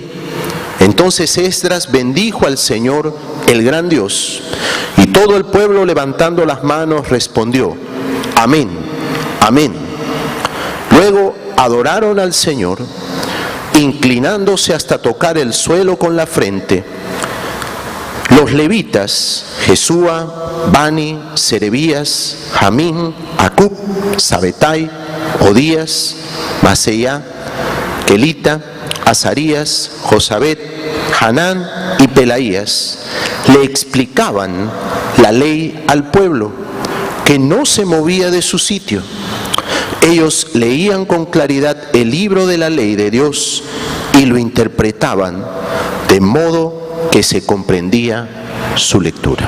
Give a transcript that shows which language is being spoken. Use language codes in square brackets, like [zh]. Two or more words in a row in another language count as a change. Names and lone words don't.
[es] Entonces Esdras bendijo al Señor, el gran Dios, y todo el pueblo, levantando las manos, respondió: amén, amén. Luego adoraron al Señor, inclinándose hasta tocar el suelo con la frente. Los levitas, Jesúa, Bani, Serebías, Jamín, Acub, Sabetai, Odías, Maseía, Kelita, Azarías, Josabet, Hanán y Pelaías, le explicaban la ley al pueblo, que no se movía de su sitio. Ellos leían con claridad el libro de la ley de Dios y lo interpretaban de modo que se comprendía su lectura.